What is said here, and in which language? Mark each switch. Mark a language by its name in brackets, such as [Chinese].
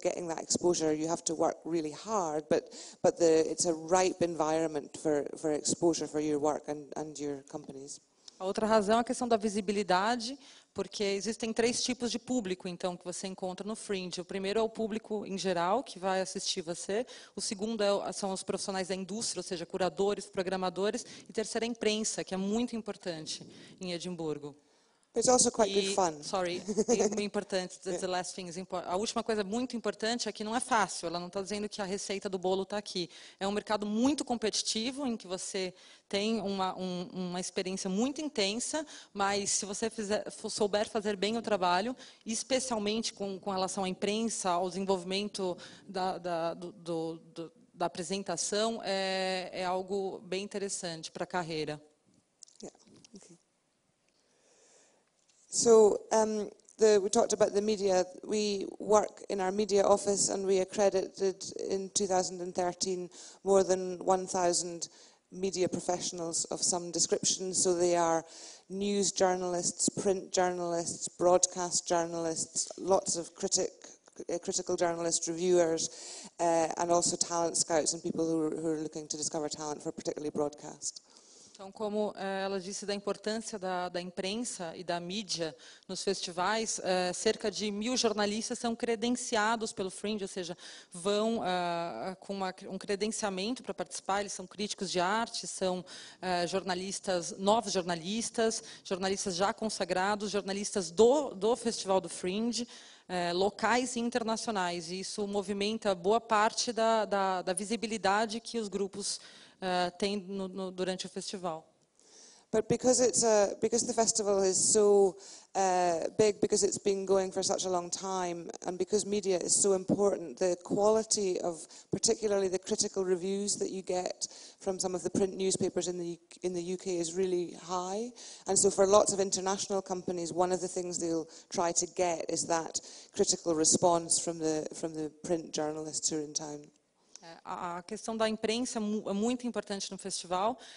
[English] Getting that exposure, you have to work really hard, but it's a ripe environment for exposure for your work and your companies. [Portuguese] A outra razão é a questão da visibilidade, porque existem 3 tipos de público, então, que você encontra no Fringe. O primeiro é o público em geral, que vai assistir você. O segundo são os profissionais da indústria, ou seja, curadores, programadores. E terceiro é a imprensa, que é muito importante em Edimburgo. [English] It's also quite good fun. Sorry, importante. The last thing is important. [Portuguese] A última coisa muito importante é que não é fácil. Ela não está dizendo que a receita do bolo está aqui. É um mercado muito competitivo, em que você tem uma experiência muito intensa, mas se você souber fazer bem o trabalho, especialmente com relação à imprensa, ao desenvolvimento da apresentação, é algo bem interessante para a carreira. [English] So we talked about the media. We work in our media office and we accredited in 2013 more than 1,000 media professionals of some description. So they are news journalists, print journalists, broadcast journalists, lots of critical journalists, reviewers, and also talent scouts and people who are looking to discover talent for particularly broadcast. [Portuguese] Então, como ela disse da importância da imprensa e da mídia nos festivais, cerca de 1.000 jornalistas são credenciados pelo Fringe, ou seja, vão com um credenciamento para participar. Eles são críticos de arte, são jornalistas, novos jornalistas, jornalistas já consagrados, jornalistas do Festival do Fringe, locais e internacionais. E isso movimenta boa parte da visibilidade que os grupos tem durante o festival. [English] But because the festival is so big, because it's been going for such a long time, and because media is so important, the quality of particularly the critical reviews that you get from some of the print newspapers in the UK is really high. And so for lots of international companies, one of the things they'll try to get is that critical response from the print journalists who are in town. [Portuguese] A questão da imprensa é muito importante no festival.